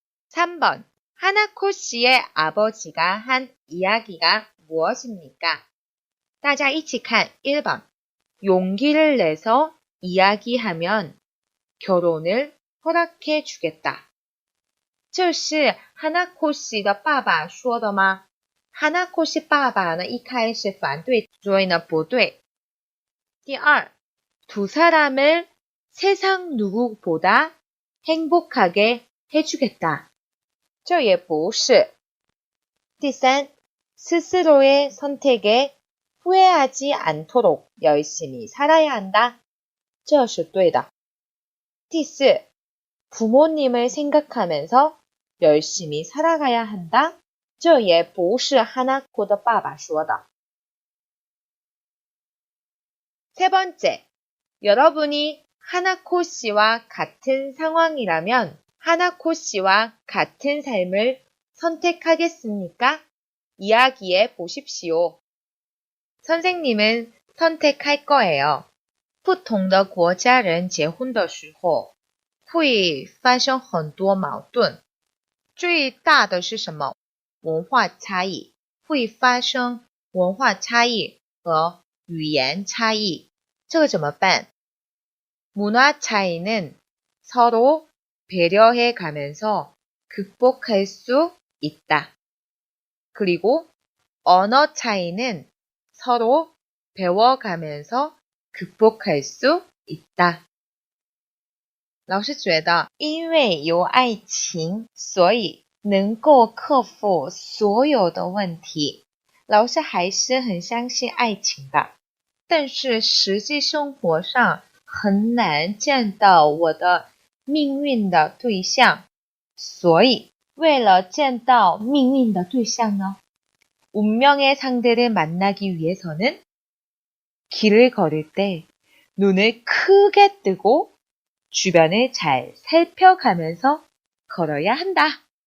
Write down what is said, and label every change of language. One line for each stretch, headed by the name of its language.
Korean: 3번. 하나코 씨의 아버지가 한 이야기가 무엇입니까?
Chinese: 大家一起看 1번.
Korean: 용기를 내서 이야기하면 결혼을 허락해 주겠다.
Chinese: 这是하나코 씨的爸爸说的吗？ 하나코 씨爸爸呢一开始反对，所以呢不对。
Korean: 第二，두 사람을 세상 누구보다 행복하게 해주겠다.
Chinese: 这也不是。
Korean: 第三， 스스로의 선택에 후회하지 않도록 열심히 살아야 한다.
Chinese: 这是对的。
Korean: 第四， 부모님을 생각하면서 열심히 살아가야 한다.
Chinese: 这也不是하나코的爸爸说的。
Korean: 세 번째, 여러분이 하나코 씨와 같은 상황이라면 하나코 씨와 같은 삶을 선택하겠습니까? 이야기해 보십시오. 선생님은 선택할 거예요.
Chinese: 不同的国家人结婚的时候会发生很多矛盾，最大的是什么？文化差异，会发生文化差异和语言差异。这个怎么办？
Korean: 문화 차이는 서로 배려해 가면서 극복할 수 있다. 그리고 언어 차이는 서로 배워가면서 극복할 수 있다.
Chinese: 老师觉得，因为有爱情，所以能够克服所有的问题。老师还是很相信爱情的，但是实际生活上很难见到我的命运的对象，所以为了见到命运的对象呢，
Korean: 운명의 상대를 만나기 위해서는 길을 걸을 때 눈을 크게 뜨고 주변을 잘 살펴가면서 걸어야 한다.